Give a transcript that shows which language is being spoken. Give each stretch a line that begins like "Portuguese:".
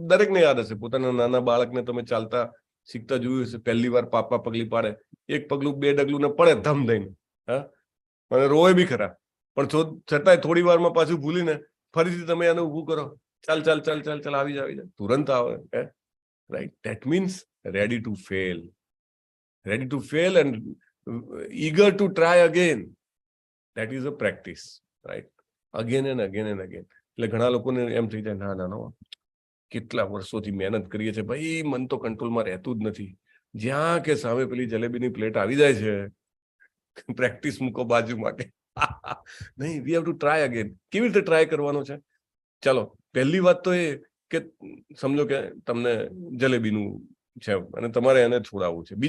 Gujarati: દરેકને યાદ હશે, પોતાના નાના બાળકને તમે ચાલતા શીખતા જોયું હશે, પહેલી વાર પાપા પગલી પાડે, 1 પગલું 2 ડગલું ને પડે ધમ દઈને, અને રોય બી ખરા, પણ છતાંય થોડી વારમાં પાછું ભૂલીને ફરીથી તમે એને ઊભું કરો, ચાલ આવી જા, તુરંત આવે, right?
English: That means ready to fail and eager to try again. That is a practice, right? Again and again.
Gujarati: એટલે ઘણા લોકોને એમ થઈ જાય, ના કેટલા વર્ષોથી મહેનત કરીએ છીએ ભાઈ, મન તો કંટ્રોલમાં રહેતું જ નથી. જ્યાં કે સામે પેલી જલેબીની પ્લેટ આવી જાય છે, પ્રેક્ટિસ મૂકો બાજુમાં કે નહીં,
English: We have to try again.
Gujarati: કેવી રીતે ટ્રાય કરવાનો છે? ચાલો, પહેલી વાત તો એ કે સમજો કે તમને જલેબીનું છે અને તમારે એને છોડાવવું છે.